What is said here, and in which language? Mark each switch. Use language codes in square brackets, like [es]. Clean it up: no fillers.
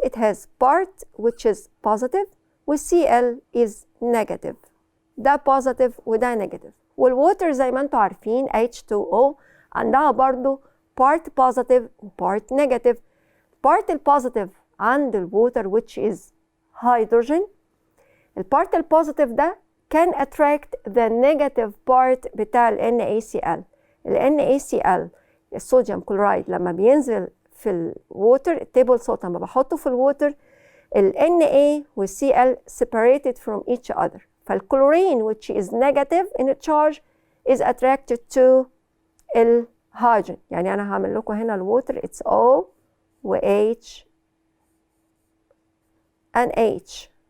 [en] It has part which is positive [ar] والCl [en] is negative. [ar] ده positive وده negative. والwater زي ما انتوا عارفين H2O عندها برضو [en] part positive [ar] و [en] part negative. part positive [ar] عند [en] الwater which is hydrogen. البارت البوزيتيف ده can attract the negative part [ar] بتاع [en] NaCl. [ar] NaCl الصوديوم كلورايد لما بينزل في الووتر التيبل صوت لما بحطه في الووتر Na والCl [en] separated from each other. فالكلورين which is negative in charge is attracted to الهيدروجين. [ar] يعني أنا هعمل لكم هنا الووتر [en] it's O [ar] و H [en] and H.